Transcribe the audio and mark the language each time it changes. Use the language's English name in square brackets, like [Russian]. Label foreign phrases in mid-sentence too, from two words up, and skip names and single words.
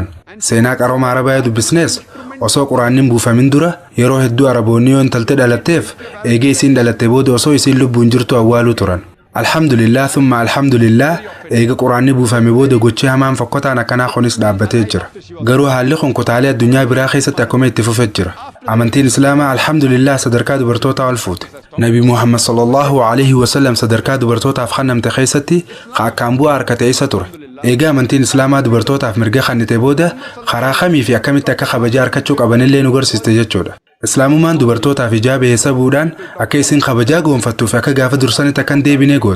[Oromo] Seenaa qarooma Arabaa dubbisnees osoo quraanniin buufamin dura yeroo hedduu Araboonni yoo intaltee dhalatteef eegee isiin dhalatte booda osoo isiin lubbuun jirtu awwaaluu turan. [Arabic] الحمد لله ثم الحمد لله [Oromo] eega quraanni buufame booda gochi hamaan fokkotaan akkanaa kunis dhaabbatee jira. Garuu haalli kun kutaalee addunyaa biraa keessatti akkuma itti fufee jira. Amantiin islaamaa alhamdulillah sadarkaa dubartootaa ol fuute. Nabi Muhammad [Arabic] صلى الله عليه وسلم [Oromo] sadarkaa dubartootaaf kennamte keessatti akkaan bu'aa harkatee isa ture. Eega amantiin islaamaa dubartootaaf mirga kennite booda karaa kamii fi akkamitti akka kabajaa harkachuu qabanillee nu garsiiste jechuudha. Islaamumaan dubartootaaf hijaaba eessabuudhaan akka isin kabajaa goonfattuuf akka gaafa dursanitti akkan deebinee goote.